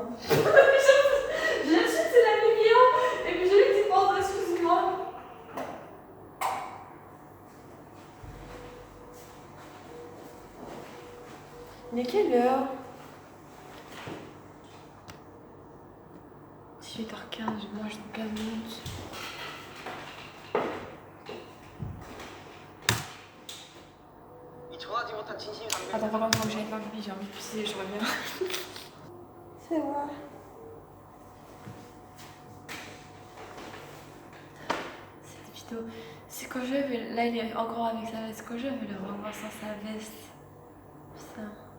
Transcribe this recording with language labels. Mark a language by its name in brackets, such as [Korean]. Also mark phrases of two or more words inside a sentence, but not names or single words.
[French] Je suis c'est la lumière et puis j'ai lu que tu penses, excuse-moi. Il est quelle heure? 18h15, je mange dans 15 minutes. [Korean] 전하지 못한 진심이 담겨 [French] Attends, pardon, faut que j'aille faire pipi, j'ai envie de pisser, je reviens. C'est vrai. Cette vidéo, c'est quand je vais. Là, il est encore avec sa veste. Quand je vais le revoir sans sa veste. Putain.